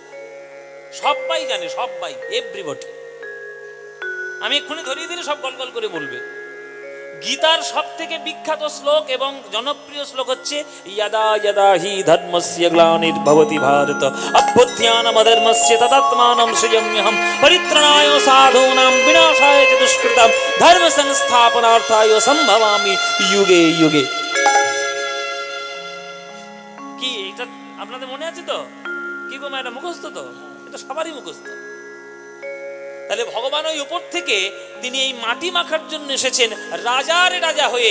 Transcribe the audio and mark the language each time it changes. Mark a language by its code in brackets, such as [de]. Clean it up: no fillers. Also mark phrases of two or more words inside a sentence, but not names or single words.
[bn] সবাই জানে, সবাই, এভরিবডি। আমি এক্ষুনি ধরিয়ে দিলে সব গল গল করে বলবে। গীতার সব থেকে বিখ্যাত শ্লোক এবং জনপ্রিয় শ্লোক হচ্ছে [sa] ইয়াদা ইয়াদা হি ধর্মস্য গ্লানির্ভবতি ভারত অভ্যুত্থানমধর্মস্য তদাত্মানং সৃজাম্যহম পরিত্রাণায় সাধূনাং বিনাশায় চ দুষ্কৃতাম ধর্ম সংস্থাপনার্থায় সম্ভবামি যুগে যুগে। [bn] কি এটা আপনাদের মনে আছে তো? কি গো এটা মুখস্থ তো? এটা সবারই মুখস্থ। তাহলে ভগবান ওই উপর থেকে তিনি এই মাটি মাখার জন্য এসেছেন রাজার রাজা হয়ে।